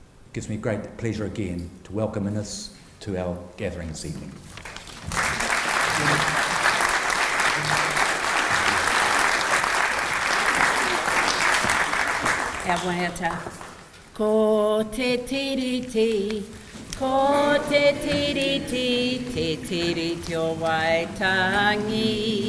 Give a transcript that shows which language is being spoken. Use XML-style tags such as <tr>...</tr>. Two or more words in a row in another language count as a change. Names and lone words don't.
<en>gives me great pleasure again to welcome Ines to our gathering this evening.</en> <mi>Ko te tiriti, ko te tiriti, te tiriti o Waitangi.</mi>